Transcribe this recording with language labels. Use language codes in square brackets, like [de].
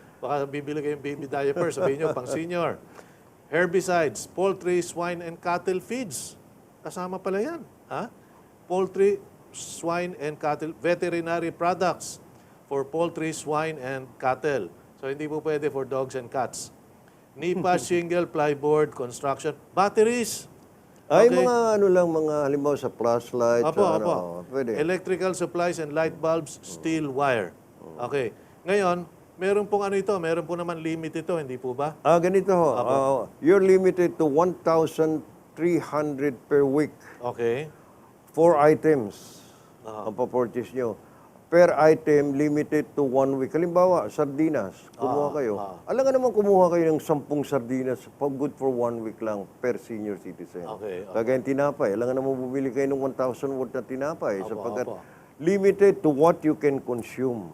[tl] Baka bibili kayong [en] baby diapers, [tl] sabihin nyo, pang [en] senior. Herbicides, poultry, swine, and cattle feeds. [tl] Kasama pala yan, ha? [en] Poultry, swine, and cattle, veterinary products for poultry, swine, and cattle. So, [tl] hindi po pwede [en] for dogs and cats. Nipa, shingle, plyboard, construction, batteries. Ay, Okay. [tl] mga ano lang, mga halimbawa sa flashlight, Apo, sa apo. pwede. [en] Electrical supplies and light bulbs, steel wire. [tl] Okay. Ngayon, meron pong ano ito, meron po naman limit ito, hindi po ba? Ganito ho. [en] You're limited to 1,300 per week. Okay. [tl] 4 items ang papurchase nyo. [en] Per item, limited to 1 week. [tl] Halimbawa, sardinas, kumuha kayo. Alam nga naman kumuha kayo ng 10 sardinas, [en] good for 1 week [tl] lang [en] per senior citizen. Okay, okay. [tl] Kagaya ng tinapay, alam nga naman bumili kayo ng [en] 1,000 worth [tl] na tinapay sapagkat opo. [en] limited to what you can consume.